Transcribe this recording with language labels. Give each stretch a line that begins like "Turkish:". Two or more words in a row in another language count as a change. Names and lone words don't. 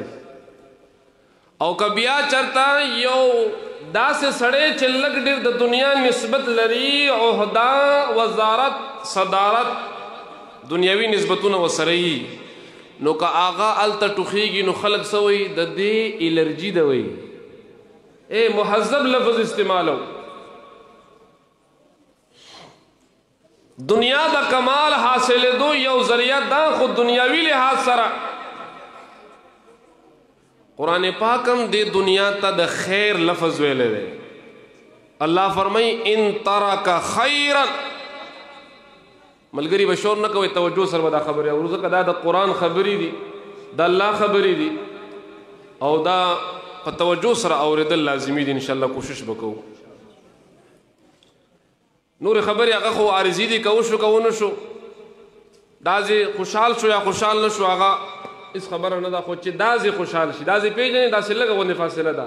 Pashto: او که بیا چرته یو داسې سړی چې لږ ډېر د دنیا نسبت لري عهده وزارت صدارت دنیاوي نسبتونه ورسره وي نو که هغه هلته ټوخېږي نو خلک څه وایي د دې الرجي ده وایي مهذب لفظ استعمالو. دنیا د کمال حاصلېدو یو ذریعہ دا خو دنیاوي لحاظ سره قرآن پاکم دے دنیا تا د خیر لفظ ویلے دے. اللہ فرمائی
Arabic: ان ترک خیرا
Pashto: ملګری بشور نه کوي توجه سره به دا خبرې اورو ځکه دا د قرآن خبرې دي د الله خبرې دي او دا په توجه سره اورېدل لازمي دي. انشاءالله کوشش وکړو. نور خبرې هغه خو عارضي دي که وشو که ونه شو دازې خوشحال شو یا خوشحال نه شو هغه اس خبره نه ده خو چې دازې خوشحال شي دازې پېژنې داسې لږه غوندې فاصله ده.